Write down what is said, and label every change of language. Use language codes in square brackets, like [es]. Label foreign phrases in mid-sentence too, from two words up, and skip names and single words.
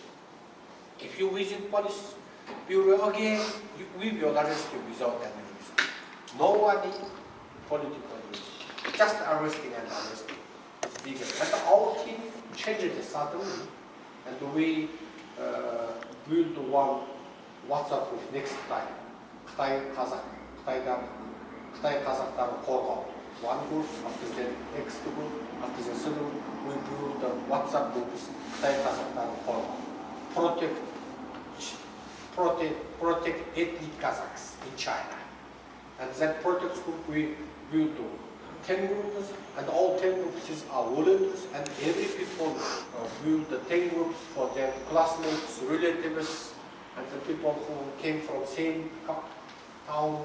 [en] If you visit police bureau again, we will arrest you without any reason. Nobody political reason, just arresting and arresting. And our team changed it suddenly, and we built one WhatsApp group next time. [kk] Қытай қазақтарын қорғау. [en] One group, after the next group, after the third group, we built the WhatsApp groups. [kk] Қытай қазақтарын қорғау. [en] Protect ethnic Kazakhs in China. And that protect group we built 10 groups, and all 10 groups are volunteers, and every people build the 10 groups for their classmates, relatives, and the people who came from same town.